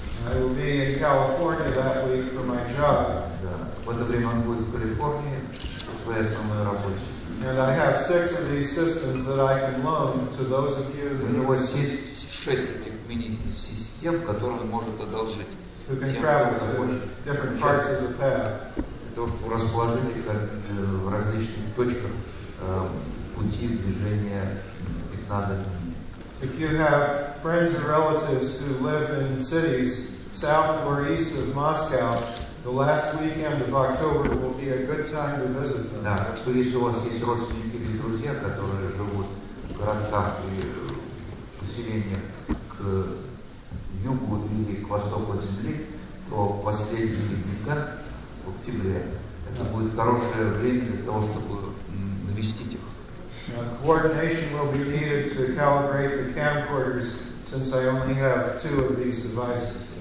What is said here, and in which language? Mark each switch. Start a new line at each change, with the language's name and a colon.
English: I will be in California that week for my job.
Russian: В это время он будет в Калифорнии по своей основной работе.
English: And I have 6 of these systems that I can loan to those of you
Russian: У него есть 6 мини-систем, которые он может одолжить.
English: who can travel to different parts of the path.
Russian: Для того, чтобы расположить их в различных точках пути движения пятна затмения.
English: If you have friends or relatives who live in cities south or east of Moscow, the last weekend of October will be a good time to visit them.
Russian: Да, так что если у вас есть родственники или друзья, которые живут в городах и поселениях к югу или к востоку от Земли, то последний уикенд в октябре это будет хорошее время для того, чтобы навестить их.
English: Coordination will be needed to calibrate the camcorders since I only have 2 of these devices.